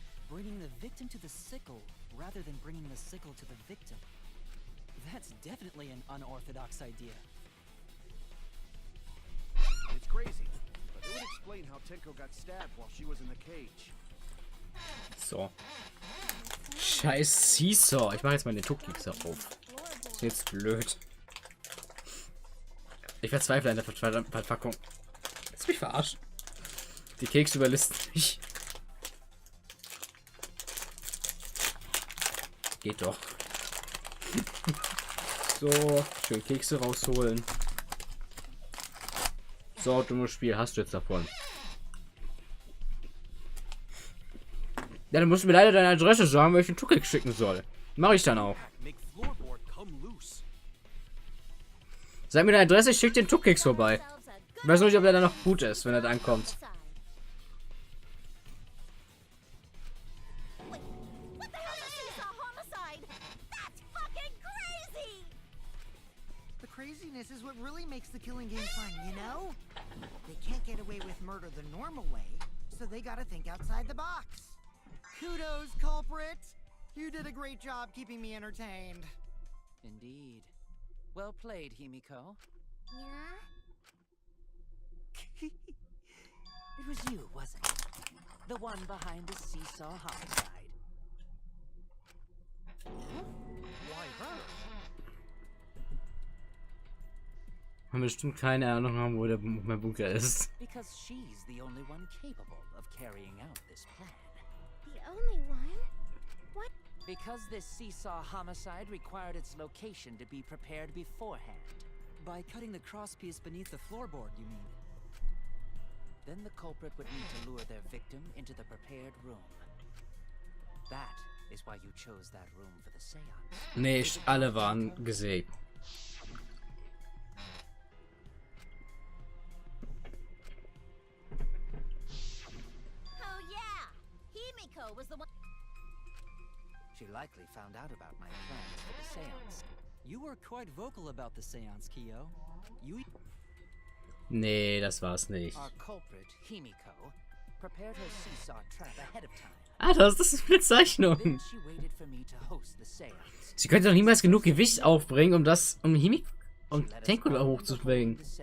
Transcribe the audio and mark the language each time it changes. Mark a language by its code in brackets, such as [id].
[en] Bringing the victim to the sickle rather than bringing the sickle to the victim. That's definitely an unorthodox idea. It's crazy, but it would explain how Tenko got stabbed while she was in the cage. [de] So. Scheiß Seesaw. Ich mache jetzt mal den Tuckmixer auf. Ist jetzt blöd. Ich verzweifle an der Verpackung. Willst du mich verarschen? Die Kekse überlisten mich. Geht doch. So, schön Kekse rausholen. So, dummes Spiel, hast du jetzt davon. Ja, dann musst du mir leider deine Adresse sagen, welchen Tuckek schicken soll. Mache ich dann auch. [en] Make floorboard come loose. [de] Sag mir deine Adresse, ich schick den Tuckeks vorbei. Ich weiß nicht, ob der dann noch gut ist, wenn er dann kommt. [en] Wait, what the hell is a seesaw homicide? That's fucking crazy! The craziness is what really makes the killing game fun, you know? They can't get away with murder the normal way, so they gotta think outside the box. Kudos, culprit! You did a great job keeping me entertained. Indeed. Well played, Himiko. Yeah? It was you, wasn't it? The one behind the seesaw homicide. Why her? [de] Und bestimmt keine Ahnung haben, wo mein Bunker ist. [en] Because she's the only one capable of carrying out this plan. The only one? What? Because this seesaw homicide required its location to be prepared beforehand. By cutting the crosspiece beneath the floorboard, you mean? Then the culprit would need to lure their victim into the prepared room. That is why you chose that room for the seance. [de] Nicht alle waren gesägt. [en] Oh yeah! Himiko was the one. She likely found out about my plans for the seance. You were quite vocal about the seance, Kyo. You... [de] Nee, das war's nicht. [en] Our culprit, Himiko, prepared her seesaw trap ahead of time. [de] Ah, das ist eine Zeichnung. [en] Then she waited for me to host the seance. [de] Sie könnte doch niemals genug Gewicht aufbringen, um Tenko da hochzubringen.